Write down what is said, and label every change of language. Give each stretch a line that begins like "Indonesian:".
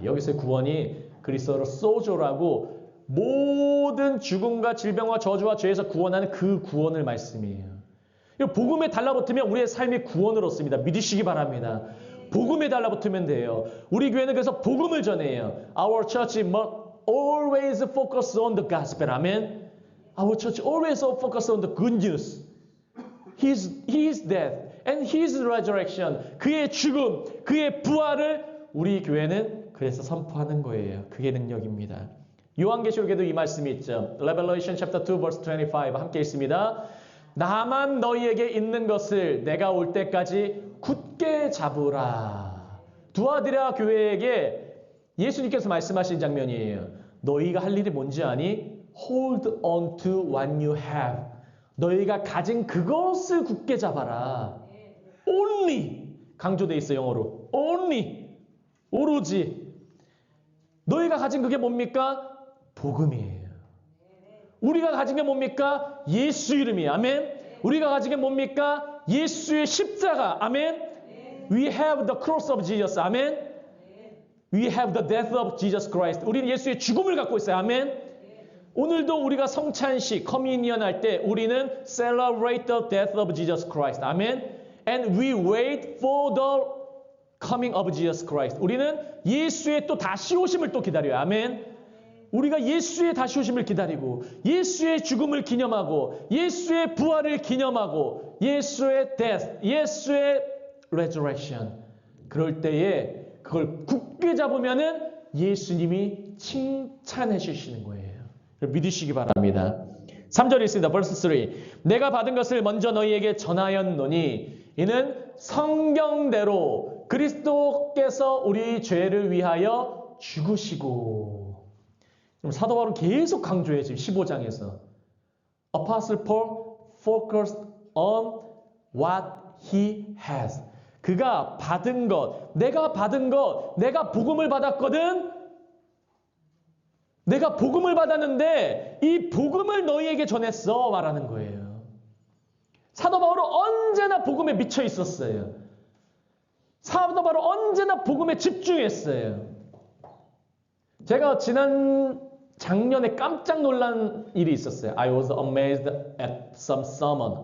Korean: 여기서 구원이 그리스도로 소조라고 모든 죽음과 질병과 저주와 죄에서 구원하는 그 구원을 말씀이에요. 복음에 달라붙으면 우리의 삶이 구원을 얻습니다. 믿으시기 바랍니다. 복음에 달라붙으면 돼요. 우리 교회는 그래서 복음을 전해요.
English: Our church must always focus on the gospel.
Korean: 아멘.
English: Our church always focus on the good news. His death and His resurrection.
Korean: 그의 죽음, 그의 부활을 우리 교회는 그래서 선포하는 거예요. 그게 능력입니다. 요한계시록에도 이 말씀이 있죠.
English: Revelation chapter 2 verse 25
Korean: 함께 있습니다. 나만 너희에게 있는 것을 내가 올 때까지 굳게 잡으라. 두아디라 교회에게 예수님께서 말씀하신 장면이에요. 너희가 할 일이 뭔지 아니?
English: Hold on to what you have.
Korean: 너희가 가진 그것을 굳게 잡아라. Only 강조돼 있어 영어로. Only 오로지 너희가 가진 그게 뭡니까? 복음이에요. 우리가 가진 게 뭡니까? 예수 이름이에요. 아멘. 우리가 가진 게 뭡니까? 예수의 십자가. 아멘.
English: We have the cross of Jesus.
Korean: 아멘.
English: We have the death of Jesus Christ.
Korean: 우리는 예수의 죽음을 갖고 있어요. 아멘. 오늘도 우리가 성찬식, 커뮤니언 할 때 우리는
English: celebrate the death of Jesus Christ.
Korean: 아멘.
English: And we wait for the coming of Jesus Christ.
Korean: 우리는 예수의 또 다시 오심을 또 기다려요. 아멘. 우리가 예수의 다시 오심을 기다리고 예수의 죽음을 기념하고 예수의 부활을 기념하고 예수의 death, 예수의 resurrection. 그럴 때에 그걸 굳게 잡으면은 예수님이 칭찬해 주시는 거예요. 믿으시기 바랍니다. 3절에 있습니다. verse 3. 내가 받은 것을 먼저 너희에게 전하였노니 이는 성경대로 그리스도께서 우리 죄를 위하여 죽으시고. 사도 바울은 계속 강조해요. 지금 15장에서.
English: Apostle Paul focused on what he has.
Korean: 그가 받은 것, 내가 받은 것, 내가 복음을 받았거든. 내가 복음을 받았는데 이 복음을 너희에게 전했어 말하는 거예요. 사도 바울은 언제나 복음에 미쳐 있었어요. 사도 바울은 언제나 복음에 집중했어요. 제가 작년에 깜짝 놀란 일이 있었어요.
English: I was amazed at some sermon.